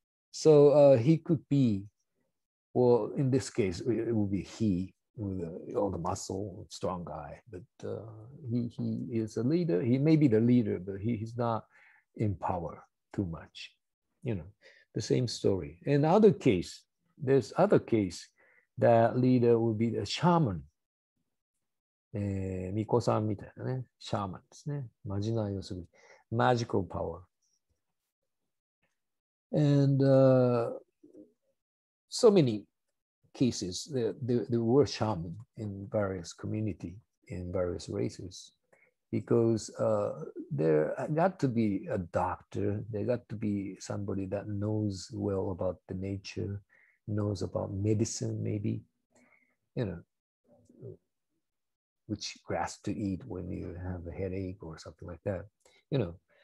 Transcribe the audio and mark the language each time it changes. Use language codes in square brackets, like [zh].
[en] So he could be, well, in this case, it will be he with all the muscle, strong guy. But he is a leader. He may be the leader, but he's not in power too much. You know, the same story. In other case, there's other case that leader will be a shaman. [ja] 巫女さんみたいなね、シャーマンですね。まじないをする。 [en] Magical power. And so many cases, there were shaman in various community, in various races, because there got to be a doctor, there got to be somebody that knows well about the nature, knows about medicine maybe, you know, which grass to eat when you have a headache or something like that, you know.